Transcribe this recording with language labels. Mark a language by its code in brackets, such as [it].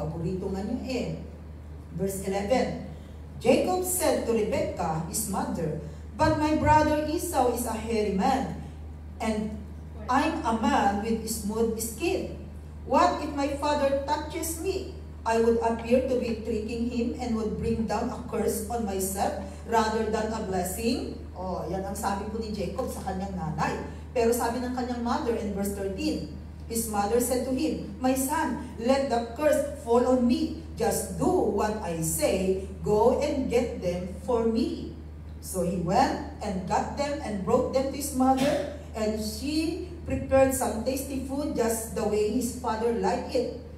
[tl] Paborito nga niya eh. [en] Verse 11. Jacob said to Rebecca, his mother, "But my brother Esau is a hairy man, and I'm a man with smooth skin. What if my father touches me? I would appear to be tricking him and would bring down a curse on myself rather than a blessing." [tl] Oh, yan ang sabi po ni Jacob sa kanyang nanay. Pero sabi ng kanyang [en] mother in verse 13, his mother said to him, "My son, let the curse fall on me. Just do what I say. Go and get them for me." So he went and got them and brought them to his mother, and she prepared some tasty food just the way his father liked it.